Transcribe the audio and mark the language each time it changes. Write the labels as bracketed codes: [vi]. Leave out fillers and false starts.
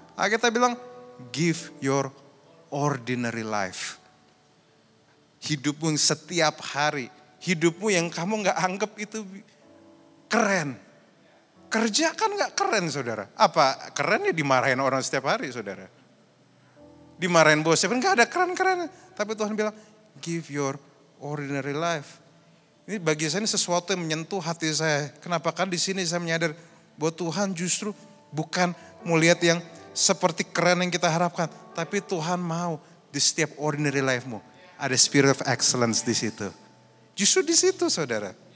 [id] Kita bilang [en] give your ordinary life. [id] Hidupmu yang setiap hari. Hidupmu yang kamu gak anggap itu keren. Kerja kan gak keren saudara. Apa keren ya dimarahin orang setiap hari saudara. Dimarahin bosnya kan gak ada keren-keren. Tapi Tuhan bilang [en] give your ordinary life. [id] Ini bagi saya ini sesuatu yang menyentuh hati saya. Kenapa kan di sini saya menyadar bahwa Tuhan justru bukan mau lihat yang seperti keren yang kita harapkan. Tapi Tuhan mau di setiap ordinary life-mu. Ada [en] spirit of excellence [id] di situ. Justru di situ saudara.